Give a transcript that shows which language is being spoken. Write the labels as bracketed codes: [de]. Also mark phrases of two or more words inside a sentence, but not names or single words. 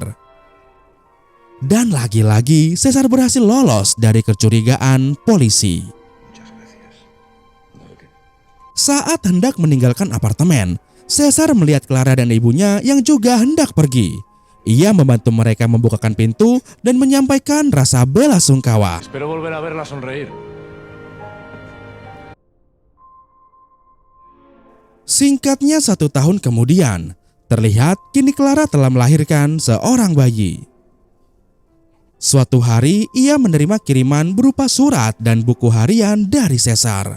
[id] Dan lagi-lagi Cesar berhasil lolos dari kecurigaan polisi. Saat hendak meninggalkan apartemen, Cesar melihat Clara dan ibunya yang juga hendak pergi. Ia membantu mereka membukakan pintu dan menyampaikan rasa bela sungkawa. [es] Espero volver a verla sonreír. [id] Singkatnya 1 tahun kemudian, terlihat kini Clara telah melahirkan seorang bayi. Suatu hari ia menerima kiriman berupa surat dan buku harian dari Cesar.